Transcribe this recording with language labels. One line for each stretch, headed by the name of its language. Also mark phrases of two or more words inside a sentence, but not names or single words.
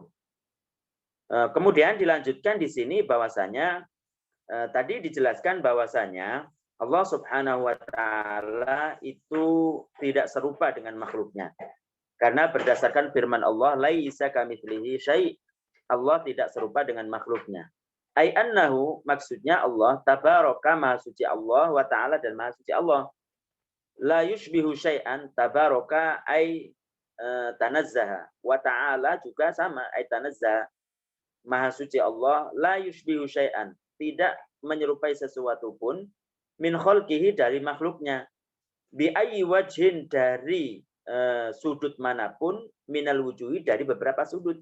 Indonesian: Kemudian dilanjutkan di sini bahwasanya tadi dijelaskan bahwasanya Allah
Arabic: سبحانه وتعالى
Indonesian: itu tidak serupa dengan makhluknya. Karena berdasarkan firman Allah,
Arabic: ليس كمثله شيء',
Indonesian: Allah tidak serupa dengan makhluknya.
Arabic: أي أنه,
Indonesian: maksudnya Allah tabaraka, maha suci Allah,
Arabic: وتعالى,
Indonesian: dan maha suci Allah.
Arabic: لا يشبه شيئا تبارك أي تنزه وتعالى
Indonesian: juga sama,
Arabic: أي تنزه.
Indonesian: Maha suci Allah,
Arabic: لا يشبه شيئا,
Indonesian: tidak menyerupai sesuatu pun,
Arabic: من خلقه,
Indonesian: dari makhluknya,
Arabic: بأي وجه,
Indonesian: dari sudut manapun,
Arabic: من الوجوه,
Indonesian: dari beberapa sudut.